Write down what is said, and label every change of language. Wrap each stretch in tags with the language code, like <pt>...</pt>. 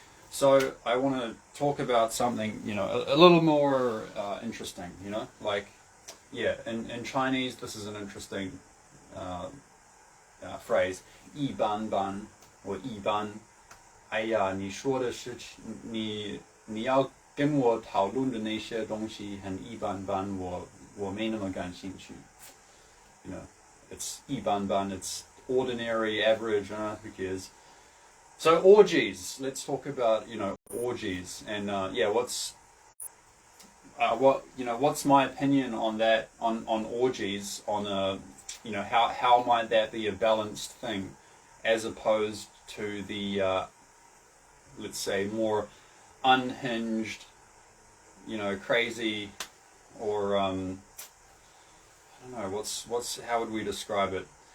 <en>So I want to talk about something, a little more interesting, like, yeah, in Chinese, this is an interesting phrase, 一般般 or 一般。</en> <zh>哎呀，你说的事情，你要跟我讨论的那些东西很一般般，我没那么感兴趣。</zh> <en>It's 一般般, it's ordinary, average, who cares? So orgies, let's talk about, orgies, and what's my opinion on that, on orgies, on how might that be a balanced thing, as opposed to the, let's say, more unhinged, crazy, or I don't know, how would we describe it?</en>